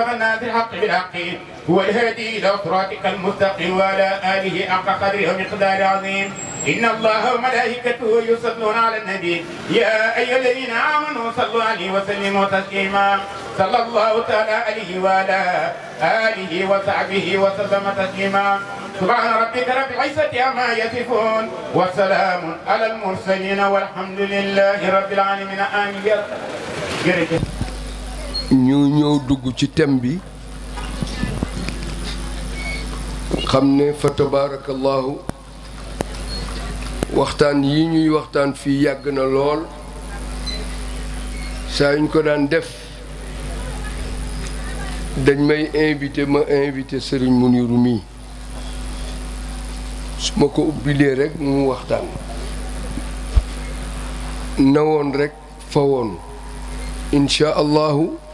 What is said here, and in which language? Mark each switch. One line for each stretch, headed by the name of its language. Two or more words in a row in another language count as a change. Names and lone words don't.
Arabic: الناس الحق بالحق هو الهادي إلى صراطك المستقيم وعلى آله حق قدره ومقدار عظيم إن الله وملائكته يصلون على النبي يا أيها الذين آمنوا صلوا عليه وسلموا تسليما صلى الله تعالى عليه وعلى آله وصحبه وسلم تسليما سبحان ربك رب العزة عما يصفون وسلام على المرسلين والحمد لله رب العالمين آمين.
Wolof: ñu ñëw dugg ci thème bi xam ne fa tabarakallahu waxtaan yi ñuy waxtaan fii yàgg na lool saa yuñ ko daan def dañ may invité ma invité Serigne Mounirou mii su ma ko ubbilee rek mu waxtaan na woon rek fa woon
Arabic: إن شاء الله